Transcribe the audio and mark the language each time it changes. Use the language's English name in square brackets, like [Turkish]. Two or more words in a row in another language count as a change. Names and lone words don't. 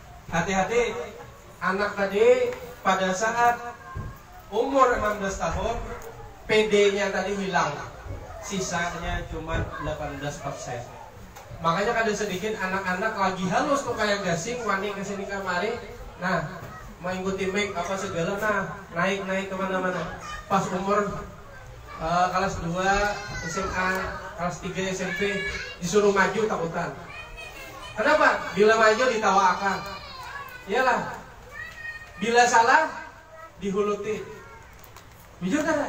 [Indonesian] hati-hati anak tadi pada saat umur 16 tahun PD-nya tadi hilang, sisanya cuma 18%. [Banjar] Makanya ada sedikit anak-anak lagi halus tuh kayak gasing, wani kesini kemari, nah mau ikuti mic apa segala, nah naik kemana-mana. [Indonesian] Pas umur kelas 2 SMA, kelas 3 SMP disuruh maju takutan. [Banjar] Kenapa? Bila maju ditawakan. Iyalah. Bila salah dihuluti. [Indonesian] Jujur kan?